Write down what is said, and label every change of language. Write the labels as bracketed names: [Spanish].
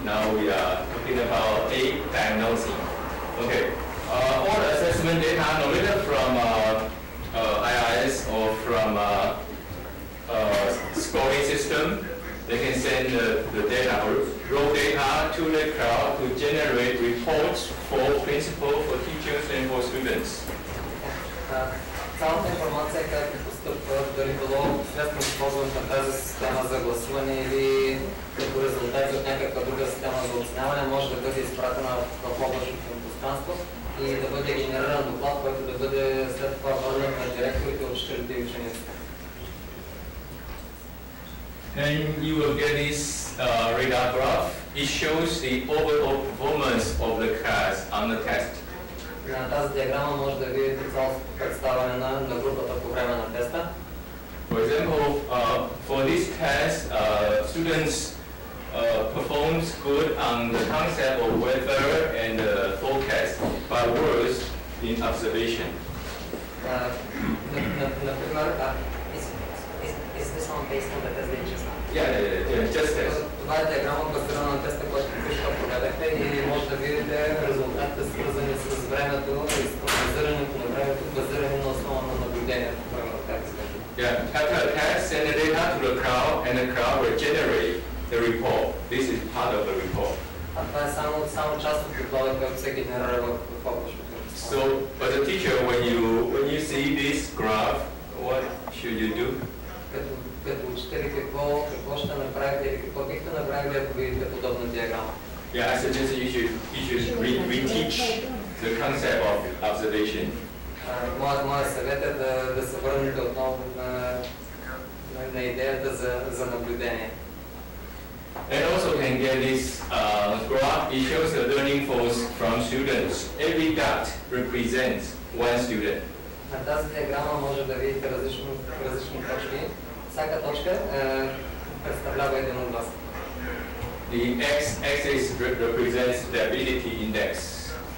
[English] Now we are talking about A, diagnosing. Okay, all the assessment data, no matter from IRS or from scoring system, they can send the data, raw data to the cloud to generate reports for principal, for teachers, and for students. [Bulgarian] Цялата информация, както постъпва, дали било средством използването на тази система за гласуване или като резултати от някаква друга система за оценяване, може да бъде изпратена в облачното пространство и да бъде генериран доклад, който да бъде след това върнат на директорите, учителите и учениците. [English] And you will get this radar graph. It shows the overall performance of the class on the test. [Bulgarian] На тази диаграма може да видите цялото представяне на групата по време на теста. [English] For example, for this test, students performed good on the concept of weather and forecast, but worse in observation. [Bulgarian] Например, [English] is this one based on the test that you just had? Yeah, just test. [Bulgarian] Това е диаграма базирана на теста, който току-що проведахте и може да видите резултатите, свързани с времето и с прогнозирането на времето, базирани на основа на наблюдението по време на тази. [English] Yeah, after the test, send the data to the cloud, and the cloud will generate the report. This is part of the report. [Bulgarian] А това е само част от доклада, който се генерира в облачното. [English] So, as a teacher, when you see this graph, what should you do? [Bulgarian] Като учители, какво ще направите или какво бихте направили, ако видите подобна диаграма? [English] Yeah, I suggest you should reteach the concept of observation. [Bulgarian] Моят съвет е да се върнете отново на идеята за наблюдение. [English] And also can get this graph. It shows the learning force from students. Every dot represents one student. [Bulgarian] На тази диаграма може да видите различни точки. Всяка точка представлява един от вас. [English] The x-axis represents stability index.